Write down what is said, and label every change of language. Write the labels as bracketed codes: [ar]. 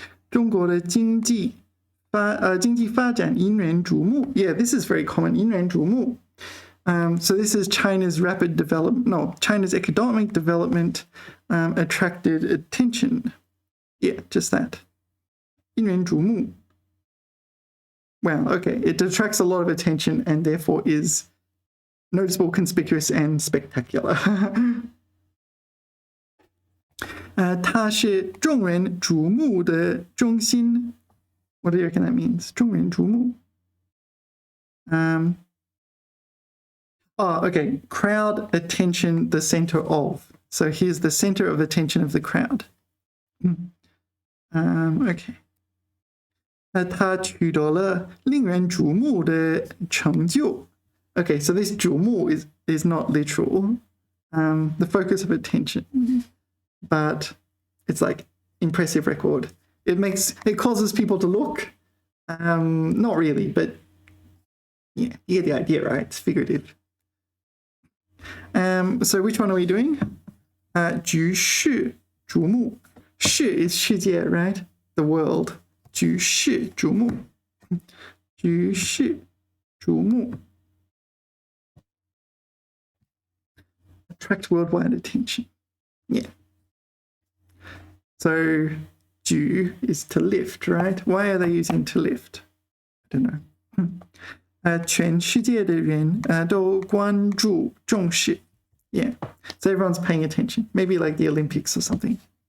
[zh] 中国的经济发展引人瞩目. [en] Yeah, this is very common. [zh] 引人瞩目. [en] So this is China's China's economic development attracted attention. Yeah, just that. [zh] 引人瞩目. [en] Well, okay, it attracts a lot of attention and therefore is noticeable, conspicuous, and spectacular. [zh] 它是众人瞩目的中心. [en] What do you reckon that means? [zh] 众人瞩目. [en] Okay. Crowd attention, the center of. So here's the center of attention of the crowd. Okay. [zh] 他取得了令人瞩目的成就. [en] Okay, so this 瞩目is not literal. the focus of attention. But it's like impressive record. It causes people to look. Not really, but yeah, you get the idea, right? It's figurative. So which one are we doing? [zh] 举世瞩目. [en] 世 is 世界, right? The world. [zh] 举世瞩目.举世瞩目. [en] Attract worldwide attention. Yeah. So 举 is to lift, right? Why are they using to lift? I don't know. [zh] 全世界的人都关注重视. [en] Yeah. So everyone's paying attention. Maybe like the Olympics or something.